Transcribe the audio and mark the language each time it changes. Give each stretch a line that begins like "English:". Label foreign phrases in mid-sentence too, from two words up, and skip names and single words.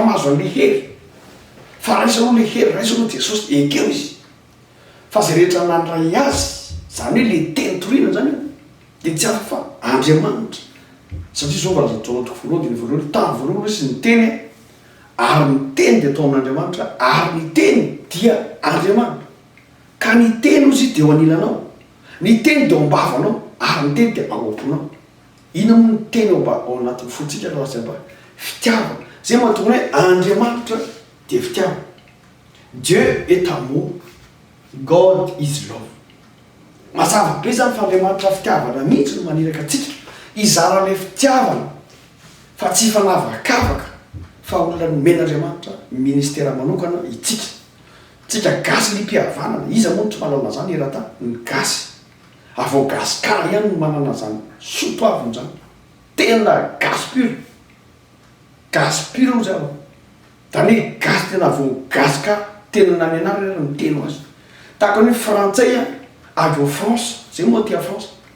Malagasy: mahazo an'le hery fa raisa aloha le hery raisa aloha Jesosy ekeo izy fa zay rehetra nandray azy zany hoe le teny torina zany dia tsy afa fa Andriamanitra satria zao valaza toko voalohany dia voalohany tany voalohany sy ny teny ary ny teny dia atao amin'Andriamanitra ary ny teny dia Andriamanitra ka ny teny ozy dia eo anilanao ny teny dia ao am-bavanao ary ny teny dia ao am-ponao. Ina moa ny teny ao anatin'ny fotsika raha sy amba fitiavana zay mahatonga hoe Andriamanitra dia fitiavana.
French: Dieu est amour,
English: God is love.
Malagasy: Mazava be zany fa Andriamanitra fitiavana mihitsy no maniraka atsika izara le fitiavana fa tsy fanavakavaka fa olona nomen'Andriamanitra ministera manokana itsika. Tsika gasy ny mpihavanana iza moa tsy manana zany erata ny gasy avao gasy kara ihany no manana zany sotoaviny zany tena gasy pur zany zany hoe gasy tena vao gasy ka tena nanenary era ny teno azy tahaka ny frantsay avy ao France zay moa tia France